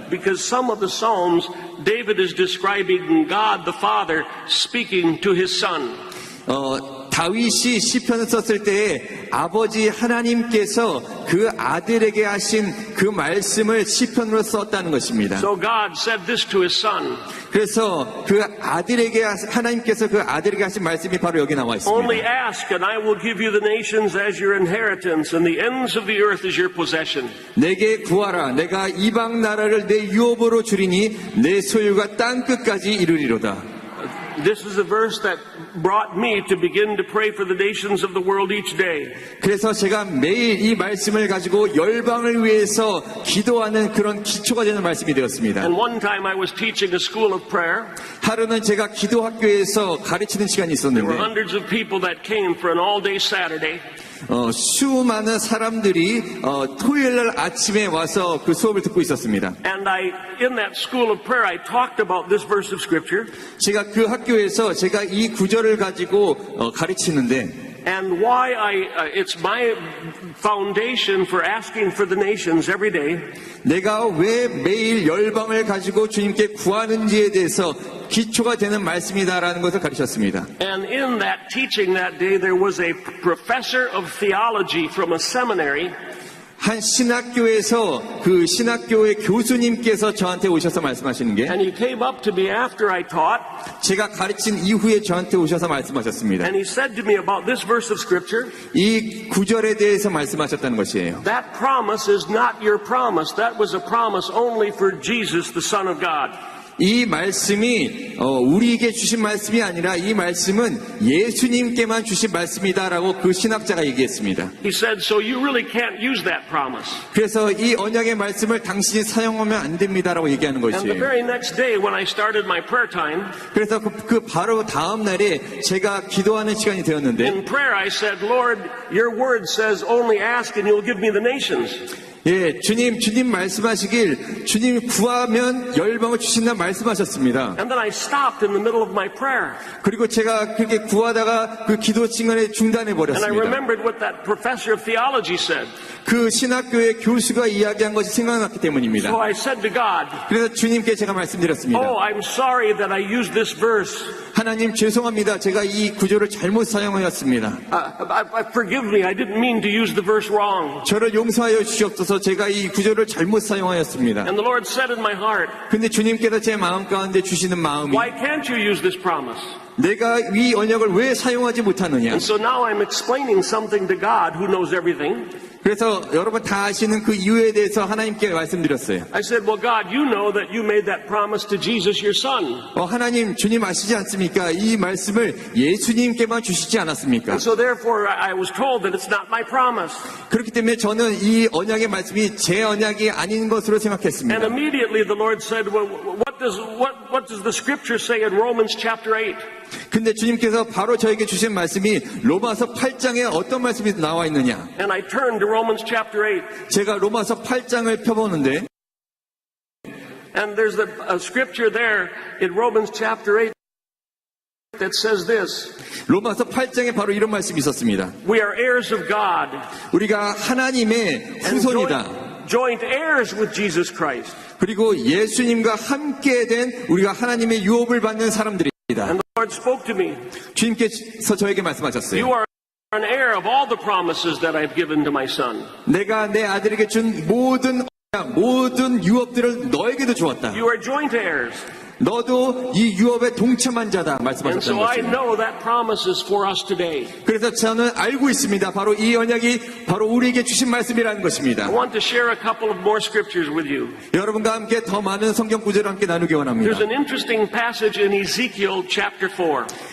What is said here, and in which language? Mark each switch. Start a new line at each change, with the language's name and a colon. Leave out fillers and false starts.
English: Because some of the psalms, David is describing God the Father speaking to his son.
Korean: 다윗이 시편을 썼을 때에 아버지 하나님께서 그 아들에게 하신 그 말씀을 시편으로 썼다는 것입니다.
English: So God said this to his son.
Korean: 그래서 그 아들에게 하나님께서 그 아들에게 하신 말씀이 바로 여기 나와
English: Only
Korean: 있습니다.
English: ask and I will give you the nations as your inheritance and the ends of the earth as your possession.
Korean: 내게 구하라. 내가 이방 나라를 내 유업으로 주리니 내 소유가 땅 끝까지 이르리로다.
English: This is a verse that brought me to begin to pray for the nations of the world each day.
Korean: 그래서 제가 매일 이 말씀을 가지고 열방을 위해서 기도하는 그런 기초가 되는 말씀이 되었습니다.
English: And one time I was teaching a school of prayer.
Korean: 하루는 제가 기도학교에서 가르치는 시간이
English: There were
Korean: 있었는데
English: hundreds of people that came for an all-day Saturday.
Korean: 수많은 사람들이 토요일 날 아침에 와서 그 수업을 듣고 있었습니다.
English: And in that school of prayer, I talked about this verse of scripture.
Korean: 제가 그 학교에서 제가 이 구절을 가지고 가르치는데
English: And why it's my foundation for asking for the nations every day.
Korean: 내가 왜 매일 열방을 가지고 주님께 구하는지에 대해서 기초가 되는 말씀이다라는 것을 가르쳤습니다.
English: And in that teaching that day, there was a professor of theology from a seminary.
Korean: 한 신학교에서 그 신학교의 교수님께서 저한테 오셔서 말씀하시는 게
English: And he came up to me after I taught.
Korean: 제가 가르친 이후에 저한테 오셔서 말씀하셨습니다.
English: And he said to me about this verse of scripture.
Korean: 이 구절에 대해서 말씀하셨다는 것이에요.
English: That promise is not your promise. That was a promise only for Jesus, the Son of God.
Korean: 이 말씀이 우리에게 주신 말씀이 아니라 이 말씀은 예수님께만 주신 말씀이다라고 그 신학자가 얘기했습니다.
English: He said, so you really can't use that promise.
Korean: 그래서 이 언약의 말씀을 당신이 사용하면 안 됩니다라고 얘기하는
English: And the
Korean: 것이에요.
English: very next day when I started my prayer time,
Korean: 그래서 그 바로 다음 날에 제가 기도하는 시간이 되었는데
English: in prayer I said, Lord, your word says only ask and you'll give me the nations.
Korean: 예, 주님 말씀하시길 주님 구하면 열방을 주신다 말씀하셨습니다.
English: And then I stopped in the middle of my prayer.
Korean: 그리고 제가 그렇게 구하다가 그 기도 시간에 중단해
English: And I
Korean: 버렸습니다.
English: remembered what that professor of theology said.
Korean: 그 신학교의 교수가 이야기한 것이 생각났기 때문입니다.
English: So I said to God,
Korean: 그래서 주님께 제가 말씀드렸습니다.
English: oh, I'm sorry that I used this verse.
Korean: 하나님 죄송합니다. 제가 이 구조를 잘못 사용하였습니다.
English: Forgive me, I didn't mean to use the verse wrong.
Korean: 저를 용서하여 주시옵소서. 제가 이 구조를 잘못 사용하였습니다.
English: And the Lord said in my heart,
Korean: 근데 주님께서 제 마음 가운데 주시는 마음이
English: why can't you use this promise?
Korean: 내가 이 언약을 왜 사용하지 못하느냐.
English: And so now I'm explaining something to God who knows everything.
Korean: 그래서 여러분 다 아시는 그 이유에 대해서 하나님께 말씀드렸어요.
English: I said, well, God, you know that you made that promise to Jesus, your son.
Korean: 하나님, 주님 아시지 않습니까? 이 말씀을 예수님께만 주시지 않았습니까?
English: And so therefore I was told that it's not my promise.
Korean: 그렇기 때문에 저는 이 언약의 말씀이 제 언약이 아닌 것으로 생각했습니다.
English: And immediately the Lord said, well, what does the scripture say in Romans chapter 8?
Korean: 근데 주님께서 바로 저에게 주신 말씀이 로마서 8장에 어떤 말씀이 나와 있느냐.
English: And I turned to Romans chapter 8.
Korean: 제가 로마서 8장을 펴보는데
English: And there's a scripture there in Romans chapter 8 that says this.
Korean: 로마서 8장에 바로 이런 말씀이 있었습니다.
English: We are heirs of God.
Korean: 우리가 하나님의 후손이다.
English: Joint heirs with Jesus Christ.
Korean: 그리고 예수님과 함께 된 우리가 하나님의 유업을 받는 사람들이다.
English: And the Lord spoke to me.
Korean: 주님께서 저에게 말씀하셨어요.
English: You are an heir of all the promises that I've given to my son.
Korean: 내가 내 아들에게 준 모든 유업들을 너에게도 주었다.
English: You are joint heirs.
Korean: 너도 이 유업에 동참한 자다
English: And
Korean: 말씀하셨던
English: so I
Korean: 것입니다.
English: know that promise is for us today.
Korean: 그래서 저는 알고 있습니다. 바로 이 언약이 바로 우리에게 주신 말씀이라는 것입니다.
English: I want to share a couple of more scriptures with you.
Korean: 여러분과 함께 더 많은 성경 구절을 함께 나누기 원합니다.
English: There's an interesting passage in Ezekiel chapter 4.